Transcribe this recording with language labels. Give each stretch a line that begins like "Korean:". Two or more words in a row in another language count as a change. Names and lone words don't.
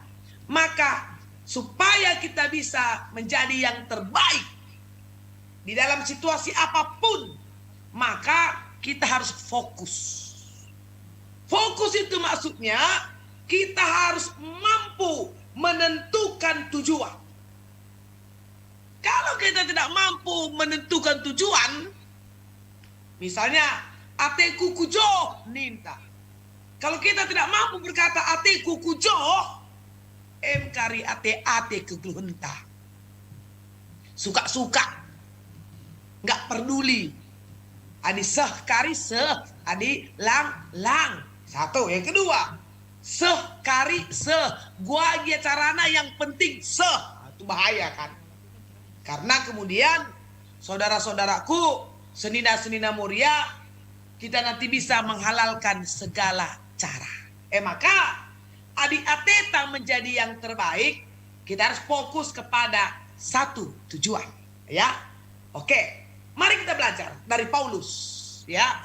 Indonesian: Maka supaya kita bisa menjadi yang terbaik di dalam situasi apapun, maka kita harus fokus. Fokus itu maksudnya kita harus mampu menentukan tujuan. Kalau kita tidak mampu menentukan tujuan, misalnya
Batak Karo: ate kukujo ninta.
Indonesian: Kalau kita tidak mampu berkata
Batak Karo: ate kukujo, kari ate kegeluhenta.
Indonesian: Suka-suka, nggak peduli.
Batak Karo: Adi seh kari seh, adi lang.
Indonesian: Satu, yang kedua,
Batak Karo: seh kari seh,
Indonesian: gua aja carana yang penting seh. Itu bahaya kan. Karena kemudian saudara-saudaraku, senina-senina muria, kita nanti bisa menghalalkan segala cara. Maka
Batak Karo: adik ateta
Indonesian: menjadi yang terbaik, kita harus fokus kepada satu tujuan, ya. Oke, mari kita belajar dari Paulus, ya.